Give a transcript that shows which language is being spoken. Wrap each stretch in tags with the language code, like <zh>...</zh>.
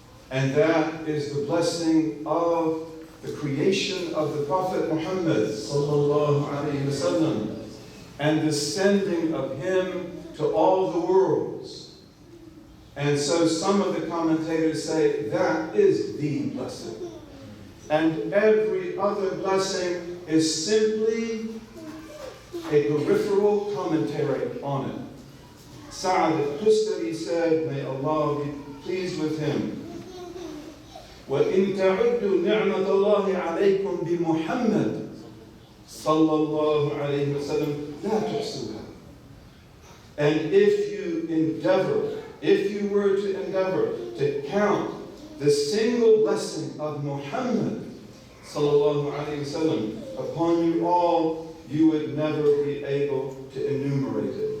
<en>And that is the blessing of the creation of the Prophet Muhammad sallallahu alaihi wasallam and the sending of him to all the worlds. And so some of the commentators say that is the blessing. And every other blessing is simply a peripheral commentary on it. Sa'ad al-Tustari said, may Allah be pleased with him,</en> <ar>وَإِن تَعُدُّوا نِعْمَةَ اللَّهِ عَلَيْكُمْ بِمُحَمَّدٍ صلى الله عليه وسلم لا تحصوها.</ar> <en>And if you were to endeavor to count the single blessing of Muhammad sallallahu alayhi wasallam upon you all, you would never be able to enumerate it.</en>